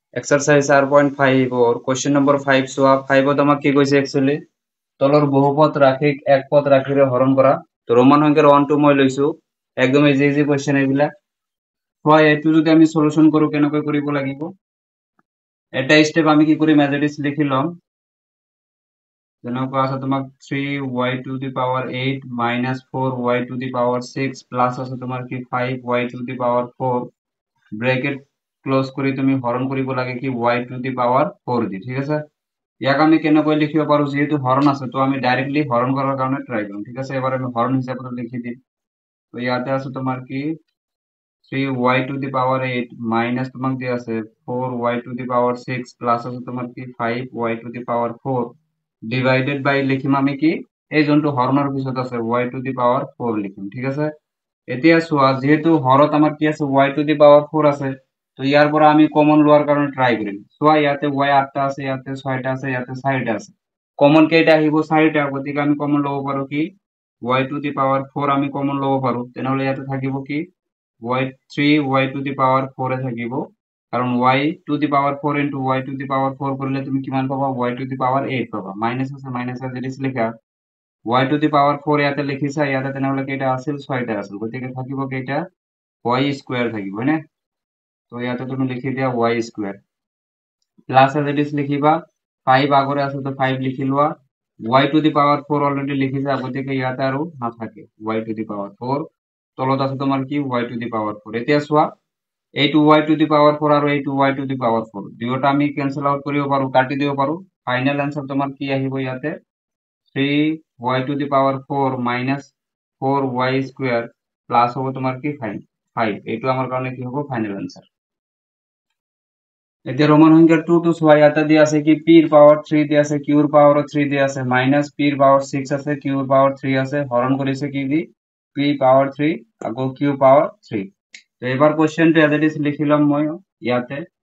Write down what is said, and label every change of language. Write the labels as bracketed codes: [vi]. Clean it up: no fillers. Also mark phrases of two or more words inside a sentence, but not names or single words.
[as] এক্সারসাইজ 4.5 और [en] question number 5 [as] চোৱা 5 আমাক কি কৈছে একচুয়ালি তলৰ বহুপদ ৰাশিক এক পদ ৰাশিৰে হৰণ কৰা তো ৰোমান সংখ্যাৰ 1 2 মই লৈছো একদম [en] easy easy question [as] এইবিলাক হয় এটো যদি আমি সলিউশন কৰো কেনেকৈ কৰিব লাগিব এটা স্টেপ আমি কি কৰি মেজৰিটিস লিখি লম যেনেকৈ আছে তোমাক [en] 3y to the power 8 minus 4y to the power 6 [as] প্লাস আছে তোমাৰ কি [en] 5y to the power 4 bracket close [as] কৰি তুমি হৰণ কৰিব লাগে কি [en] y to the power 4 [as] দি ঠিক আছে ইয়াক আমি কেনেকৈ লিখিব পাৰো যেহেতু হৰণ আছে তো আমি ডাইরেক্টলি হৰণ কৰাৰ কাৰণে ট্রাই কৰিম ঠিক আছে এবাৰ আমি হৰণ হিচাপে লিখি দিম তো ইয়াতে আছে তোমাৰ কি [en] 3y to the power 8 minus [as] তোমাক দিয়া আছে [en] 4y to the power 6 [as] প্লাস আছে তোমাৰ কি [en] 5y to the power 4 divided by [as] লিখিম আমি কি এই যোনটো হৰণৰ পিছত আছে [en] y to the power 4 [as] লিখিম ঠিক আছে এতিয়া চোৱা যেহেতু হৰত আমাৰ কি আছে [en] y to the power 4 [as] আছে তো ইয়াৰ পৰা আমি কমন লোৱাৰ কাৰণে ট্রাই কৰিম চোৱা ইয়াতে y 8টা আছে ইয়াতে 6টা আছে ইয়াতে 4টা আছে কমন কেইটা আহিব 4টা গতিকে আমি কমন লব পাৰো কি [en] y to the power 4 [as] আমি কমন লব পাৰো তেনেহলে ইয়াতে থাকিব কি y [en] 3y to the power 4 [as] এ থাকিব কারণ [en] y to the power 4 into y to the power 4 [as] করলে তুমি কিমান পাবা [en] y to the power 8 [as] পাবা মাইনাস আছে মাইনাস আছে যেটা লেখা [en] y to the power 4 [as] ইয়াতে লিখিছা ইয়াতে তেনেহলে কেইটা আছিল 6টা আছিল গতিকে থাকিব কেইটা y স্কয়ার থাকিব হয়নে তো ইয়াতে তুমি লিখি দিয়া y স্কয়ার প্লাস আছে যেটা লিখিবা 5 আগরে আছে তো 5 লিখি লোৱা [en] y to the power 4 [as] অলরেডি লিখিছা গতিকে ইয়াতে আৰু না থাকে [en] y to the power 4 [as] তলত আছে তোমাৰ কি [en] y to the power 4 [as] এতিয়া চোৱা এইটো [en] y to the power 4 [as] আৰু এইটো [en] y to the power 4 [as] দুয়োটা আমি [en] cancel out [as] কৰিব পাৰো কাটি দিব পাৰো [en] final answer [as] তোমাৰ কি আহিব ইয়াতে [en] 3y to the power 4 minus 4y square [as] প্লাস হ'ব তোমাৰ কি 5 এইটো আমাৰ কাৰণে কি হ'ব [en] final answer [as] এতিয়া ৰোমান সংখ্যাৰ 2 to চোৱা ইয়াতে দিয়া আছে কি p ৰ পাৱাৰ 3 দিয়া আছে q ৰ পাৱাৰ 3 দিয়া আছে মাইনাস p ৰ পাৱাৰ 6 আছে q ৰ পাৱাৰ 3 আছে হৰণ কৰিছে কি দি p পাৱাৰ 3 আকৌ q পাৱাৰ 3 তো এবাৰ কোশ্চেনটো [en] as it [as] লিখিলাম মই ইয়াতে